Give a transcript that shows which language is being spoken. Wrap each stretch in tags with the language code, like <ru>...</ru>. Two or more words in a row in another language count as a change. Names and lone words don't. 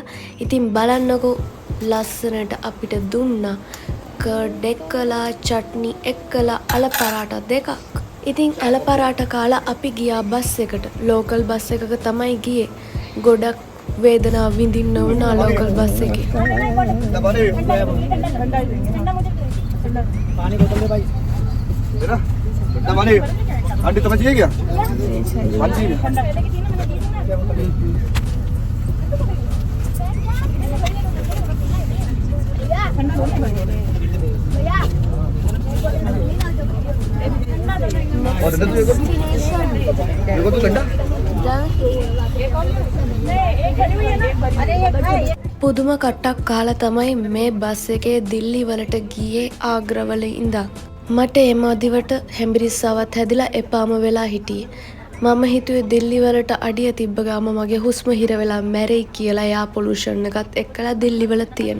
<si>ඉතින් බලන්නකෝ ලස්සනට අපිට දුන්නා කර්ඩ් එක්කලා චට්නි එක්කලා අල පරාට දෙකක්. ඉතින් අල පරාට කාලා අපි ගියා බස් එකට. ලෝකල් බස් එකක තමයි ගියේ. ගොඩක් වේදනාව විඳින්න වුණා ලෝකල් බස් එකේ.</si> <hi>पानी बोतल दे भाई जरा कितना पानी आंटी तुम्हें चाहिए क्या पानी चाहिए और इधर देखो तो ठंडा</hi> <si>පුදුම කට්ටක් කාලා තමයි මේ බස් එකේ දිල්ලි වලට ගියේ ආග්‍රවල ඉඳන්. මට ඒ මදිවට හැම්බිරිස්සාවත් හැදිලා එපාම වෙලා හිටියේ. මම හිතුවේ දිල්ලි වලට අඩිය තිබ්බ ගාම මගේ හුස්ම හිර වෙලා මැරෙයි කියලා එයා පොලූෂන් එකත් එක්කලා දිල්ලි වල තියෙන.</si>